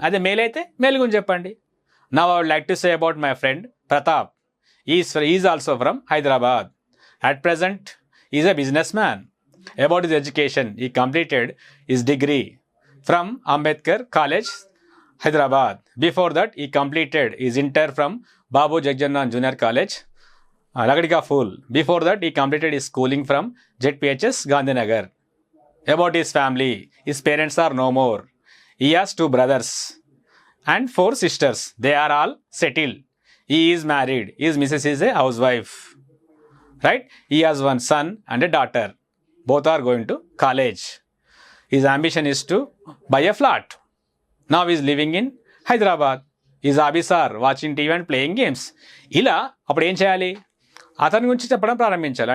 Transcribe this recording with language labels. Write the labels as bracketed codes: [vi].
[te] అదే మేల్ అయితే మేల్ గురించి చెప్పండి. [en] Now I would like to say about my friend Pratap. Is also from Hyderabad. At present is a businessman. About his education, he completed his degree from Ambedkar college, Hyderabad. Before that, he completed his Inter from Babu Jagjannath Junior College, Lagadika Fool. Before that, he completed his schooling from ZPHS, Gandhinagar. About his family, his parents are no more. He has 2 brothers and 4 sisters. They are all settled. He is married. His missus is a housewife. Right. He has one son and a daughter, both are going to college. His ambition is to buy a flat. Now is living in Hyderabad. Is hobbies are watching TV and playing games. [te] ఇలా అప్పుడు ఏం చేయాలి, అతని గురించి చెప్పడం ప్రారంభించాలి.